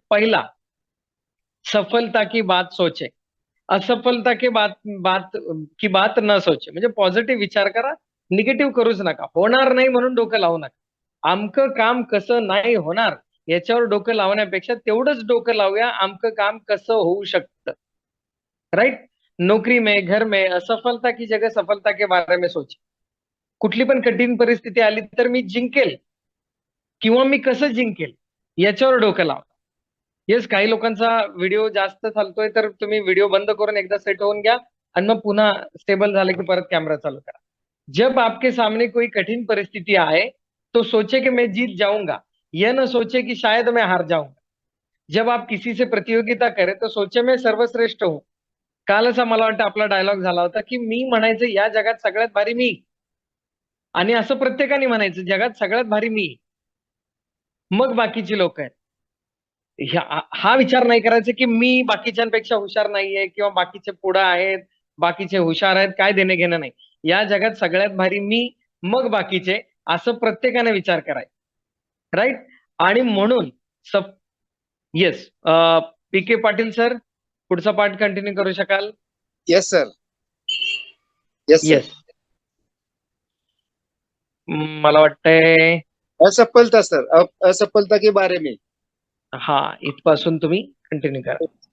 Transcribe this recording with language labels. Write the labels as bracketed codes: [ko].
[hi] पहिला, सफलता की बात सोचे, असफलता की बात न सोचे. [mr] म्हणजे पॉझिटिव्ह विचार करा, निगेटिव्ह करूच नका. होणार नाही म्हणून डोकं लावू नका. आमकं काम कसं नाही होणार याच्यावर डोकं लावण्यापेक्षा तेवढंच डोकं लावूया आमकं काम कसं होऊ शकतं. [en] Right. [hi] नोकरी में, घर में असफलता की जगह सफलता के बारे में सोचे. [mr] कुठली पण कठीण परिस्थिती आली तर मी जिंकेल किंवा मी कसं जिंकेल याच्यावर डोकं लावा. येस, काही लोकांचा व्हिडिओ जास्त चालतोय तर तुम्ही व्हिडिओ बंद करून एकदा सेट होऊन घ्या आणि मग पुन्हा स्टेबल झाले की परत कॅमेरा चालू करा. [hi] जब आपके सामने कोई कठिन परिस्थिति आए तो सोचे कि मैं जीत जाऊंगा, यह न सोचे कि शायद मैं हार जाऊंगा. जब आप किसी से प्रतियोगिता करें तो सोचे मैं सर्वश्रेष्ठ हूं. [mr] काल असा मला वाटतं आपला डायलॉग झाला होता की मी म्हणायचं या जगात सगळ्यात भारी मी, आणि असं प्रत्येकाने म्हणायचं जगात सगळ्यात भारी मी, मग बाकीची लोक आहेत. हा विचार नाही करायचा की मी बाकीच्यांपेक्षा हुशार नाहीये किंवा बाकीचे पुढे आहेत, बाकीचे हुशार आहेत, काय देणे घेणं नाही. या जगात सगळ्यात भारी मी, मग बाकीचे, असं प्रत्येकाने विचार करायचा. राईट. आणि म्हणून येस, पी.के. पाटील सर पुढचा पार्ट कंटिन्यू करू शकाल? [en] Yes sir. Yes sir. Yes. [mr] मला वाटतंय [hi] असफलता सर, असफलता के बारे में. [mr] हा, इथपासून तुम्ही कंटिन्यू करा.